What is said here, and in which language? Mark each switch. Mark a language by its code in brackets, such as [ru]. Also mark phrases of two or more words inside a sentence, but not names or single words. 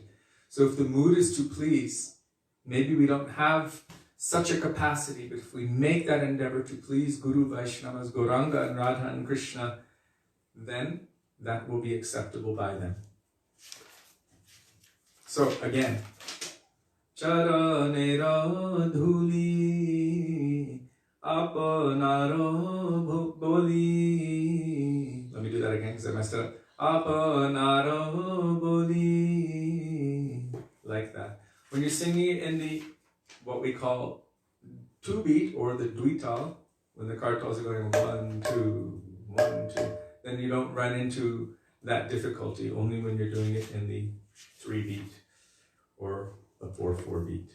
[en] So if the mood is to please, maybe we don't have such a capacity, but if we make that endeavor to please Guru, Vaishnavas, Gauranga and Radha and Krishna, then that will be acceptable by them. So again, [bn] চরণের ধূলি আপনারো বলি. [en] Let me do that again because I messed it up. [bn] আপনারো বলি. [en] Like that. When you're singing it in the, what we call 2-beat or the dvital, when the kartals are going 1, 2, 1, 2, then you don't run into that difficulty, only when you're doing it in the 3-beat or a 4/4 beat.